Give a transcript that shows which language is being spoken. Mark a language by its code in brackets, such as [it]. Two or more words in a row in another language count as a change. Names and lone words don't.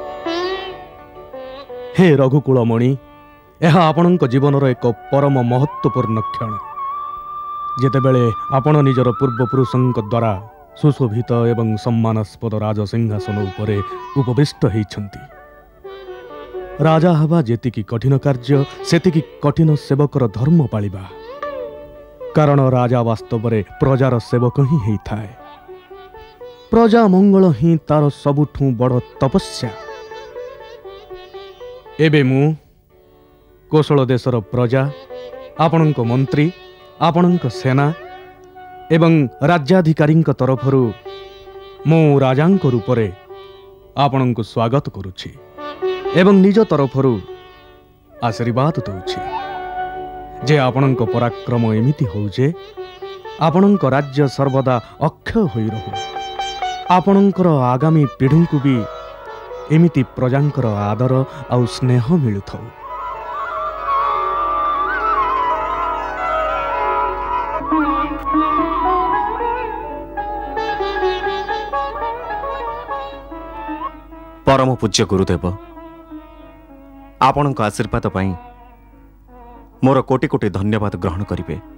[or] ହେ ରଘୁକୁଳମଣି, ଯହ ଆପଣଙ୍କ ଜୀବନର ଏକ ପରମ ମହତ୍ତ୍ୱପୂର୍ଣ୍ଣ କ୍ଷଣ। ଯେତେବେଳେ ଆପଣ ନିଜର ପୂର୍ବପୁରୁଷଙ୍କ ଦ୍ୱାରା ସୁଶୋଭିତ ଏବଂ ସମ୍ମାନାସ୍ପଦ ରାଜସିଂହାସନ ଉପରେ ଉପବିଷ୍ଟ ହୋଇଛନ୍ତି। ରାଜା ହେବା ଯେତିକି କଠିନ କାର୍ଯ୍ୟ ସେତିକି କଠିନ ସେବକର ଧର୍ମ ପାଳିବା, କାରଣ ରାଜା ବାସ୍ତବରେ ପ୍ରଜାର ସେବକ ହିଁ ହୋଇଥାଏ। ପ୍ରଜା ମଙ୍ଗଳ ହିଁ ତାର ସବୁଠୁ ବଡ଼ ତପସ୍ୟା। ଏବେ ମୁ କୋଶଳ ଦେଶର ପ୍ରଜା ଆପଣଙ୍କ ମନ୍ତ୍ରୀ ଆପଣଙ୍କ ସେନା ଏବଂ ରାଜ୍ୟାଧିକାରୀ ତରଫରୁ ମୁ ରାଜାଙ୍କ ରୂପରେ ଆପଣଙ୍କ ସ୍ୱାଗତ କରୁଛି ଏବଂ ନିଜ ତରଫରୁ ଆଶୀର୍ବାଦ ଦେଉଛି ଯେ ଆପଣଙ୍କ ପରାକ୍ରମ ଏମିତି ହେଉ ଯେ ଆପଣଙ୍କ ରାଜ୍ୟ ସର୍ବଦା ଅକ୍ଷୟ ହୋଇ ରହୁ। ଆପଣଙ୍କର ଆଗାମୀ ପିଢ଼ି କୁ ଭି ଏମିତି ପ୍ରଜାଙ୍କର ଆଦର ଆଉ ସ୍ନେହ ମିଳୁଥାଉ। ପରମ ପୂଜ୍ୟ ଗୁରୁଦେବ, ଆପଣଙ୍କ ଆଶୀର୍ବାଦ ପାଇ ମୋର କୋଟି କୋଟି ଧନ୍ୟବାଦ ଗ୍ରହଣ କରିବେ।